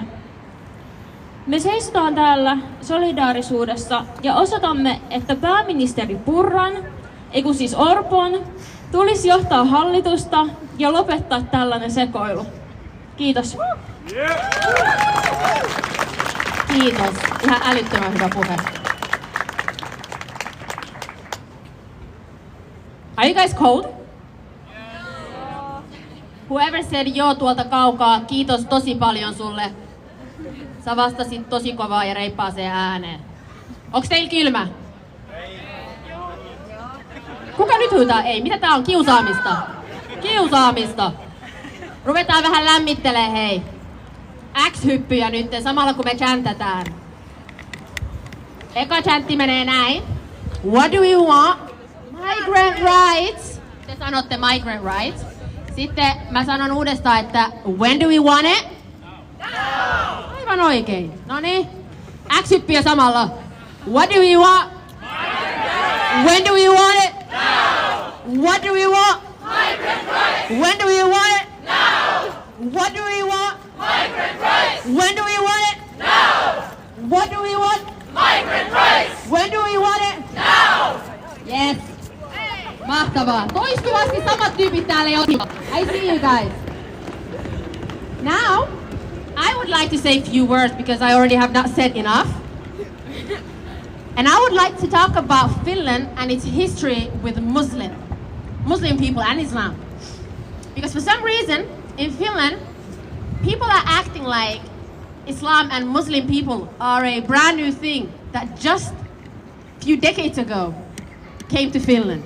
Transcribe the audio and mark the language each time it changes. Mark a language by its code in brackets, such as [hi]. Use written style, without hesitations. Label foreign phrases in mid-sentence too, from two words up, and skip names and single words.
[fi] Me seisotaan täällä solidaarisuudessa ja osoitamme, että pääministeri Purran, siis Orpon, tulisi johtaa hallitusta ja lopettaa tällainen sekoilu. Kiitos. Kiitos. Ihan älyttömän hyvä puhe. [en] Are you guys cold? Whoever said [fi] joo tuolta kaukaa, kiitos tosi paljon sulle. Sä vastasit tosi kovaa ja reippaaseen ääneen. Onks teillä kylmä? Kuka nyt huutaa? Ei. Mitä tää on? Kiusaamista. Kiusaamista. Ruvetaan vähän lämmittelee, hei. X-hyppyjä nyt samalla kun me chantätään. Eka chantti menee näin. [en] What do we want? Migrant rights. [fi] Te sanotte [en] migrant rights. [fi] Sitten mä sanon uudestaan, että [en] when do we want it? Now! [fi] Aivan oikein. Noniin. X-hyppyjä samalla. [en] What do we want? When do we want it? Now! What do we want? Migrant rights! When do we want it? Now! What do we want? Migrant rights! When do we want it? Now! What do we want? Migrant rights! When do we want it? Now! Yes. [fi] Mahtavaa. Toistuvasti samat tyypit täällä jo. [en] I see you guys. Now, I would like to say a few words because I already have not said enough. And I would like to talk about Finland and its history with Muslim people and Islam. Because for some reason, in Finland, people are acting like Islam and Muslim people are a brand new thing that just a few decades ago came to Finland.